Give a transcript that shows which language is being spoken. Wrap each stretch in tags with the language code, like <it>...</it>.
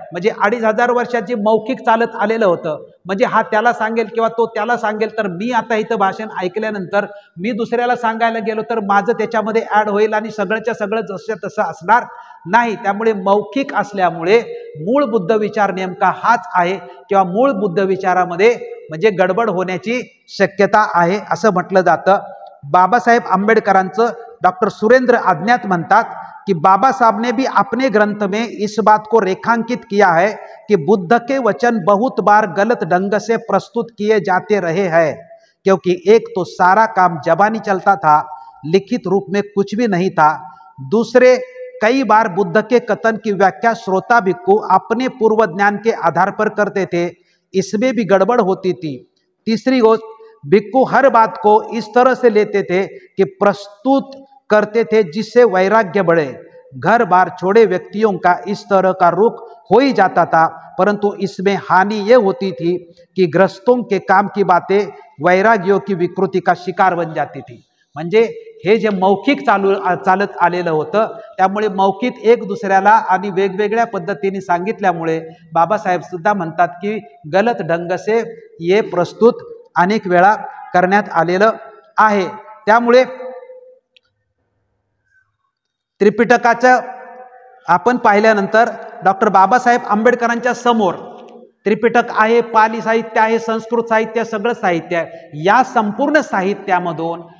<mr>म्हणजे 2500 वर्षाची मौखिक चालत आलेलं होतं, म्हणजे हा त्याला सांगेल किंवा तो त्याला सांगेल, तर मी आता इथं भाषण ऐकल्यानंतर मी दुसऱ्याला सांगायला गेलो तर माझं त्याच्यामध्ये ऍड होईल आणि सगळंच्या सगळं जसं तसं असणार नाही। त्यामुळे मौखिक असल्यामुळे मूळ बुद्ध विचार नेमका हाच आहे किंवा मूळ बुद्ध विचारामध्ये म्हणजे गडबड होण्याची शक्यता आहे असं म्हटलं जातं। बाबासाहेब आंबेडकरांचं डॉक्टर सुरेंद्र आज्ञात म्हणतात कि</mr> <hi>बाबा साहब ने भी अपने ग्रंथ में इस बात को रेखांकित किया है कि बुद्ध के वचन बहुत बार गलत ढंग से प्रस्तुत किए जाते रहे हैं, क्योंकि एक तो सारा काम जबानी चलता था, लिखित रूप में कुछ भी नहीं था। दूसरे, कई बार बुद्ध के कथन की व्याख्या श्रोता भिक्खु अपने पूर्व ज्ञान के आधार पर करते थे, इसमें भी गड़बड़ होती थी।</hi> <mr>तीसरी गोष्ट,</mr> <hi>भिक्खु हर बात को इस तरह से लेते थे कि प्रस्तुत करते थे जिससे वैराग्य बढ़े। घर बार छोड़े व्यक्तियों का इस तरह का रुख हो ही जाता था, परंतु इसमें हानि ये होती थी कि ग्रस्तों के काम की बातें वैराग्यों की विकृति का शिकार बन जाती थी।</hi> <mr>म्हणजे हे जे मौखिक चालत आलेलं होतं त्यामुळे मौखिक एक दुसऱ्याला आणि वेगवेगळ्या पद्धतीने सांगितल्यामुळे बाबासाहेब सुद्धा म्हणतात की</mr> <hi>गलत ढंग से ये प्रस्तुत</hi> <mr>अनेक वेळा करण्यात आलेलं आहे। त्यामुळे त्रिपिटकाचं आपण पाहिल्यानंतर डॉक्टर बाबासाहेब आंबेडकरांच्या समोर त्रिपिटक आहे, पाली साहित्य आहे, संस्कृत साहित्य, सगळं साहित्य आहे। या संपूर्ण साहित्यामधून</mr>